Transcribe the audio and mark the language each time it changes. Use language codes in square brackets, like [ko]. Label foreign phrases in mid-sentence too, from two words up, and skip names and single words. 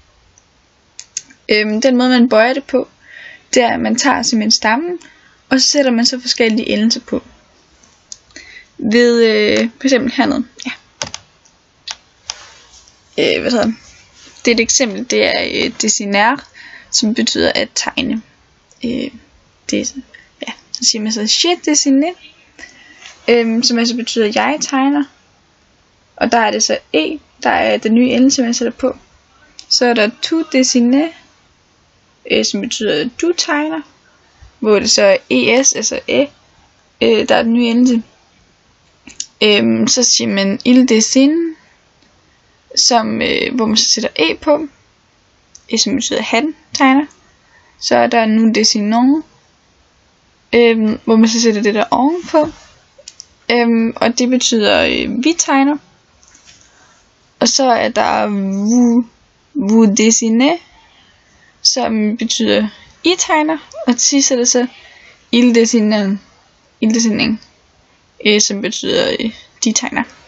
[da] Den måde man bøjer det på, det er at man tager simpelthen stammen, og så sætter man så forskellige endelser på. Ved for eksempel hernede, det er et eksempel, det er dessiner, som betyder at tegne. Så siger man så [fr] je dessiner, [da] som altså betyder jeg tegner. Og der er det så der er den nye endelse, man sætter på. Så er der [fr] tu dessiner, [da] som betyder du tegner, hvor det så er es, altså der er den nye endelse. Så siger man [fr] il dessine, [da] hvor man så sætter på, som betyder han tegner. Så er der [fr] nu dessinons, [da] hvor man så sætter det der ovenpå, og det betyder vi tegner. Og så er der [fr] vous dessinez, [da] som betyder I tegner, og til sidst er det så [fr] il dessinen, [da] som betyder de tegner.